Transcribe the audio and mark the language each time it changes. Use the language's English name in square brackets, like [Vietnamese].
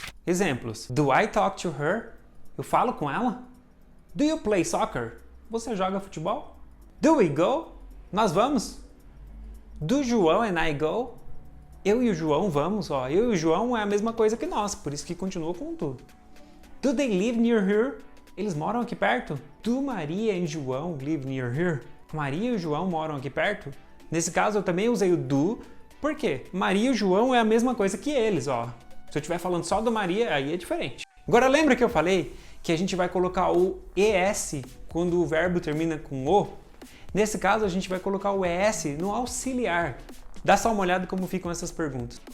[English] Exemplos. Do I talk to her? [Portuguese] Eu falo com ela? [English] Do you play soccer? [Portuguese] Você joga futebol? [English] Do we go? [Portuguese] Nós vamos? [English] Do João and I go? [Portuguese] Eu e o João vamos, ó. Eu e o João é a mesma coisa que nós, por isso que continua com tudo. [English] Do they live near here? [Portuguese] Eles moram aqui perto? [English] Do Maria e João live near here? [Portuguese] Maria e o João moram aqui perto? Nesse caso eu também usei o do, por quê? Maria e o João é a mesma coisa que eles, ó. Se eu estiver falando só do Maria, aí é diferente. Agora lembra que eu falei que a gente vai colocar o ES quando o verbo termina com o? Nesse caso, a gente vai colocar o ES no auxiliar. Dá só uma olhada como ficam essas perguntas.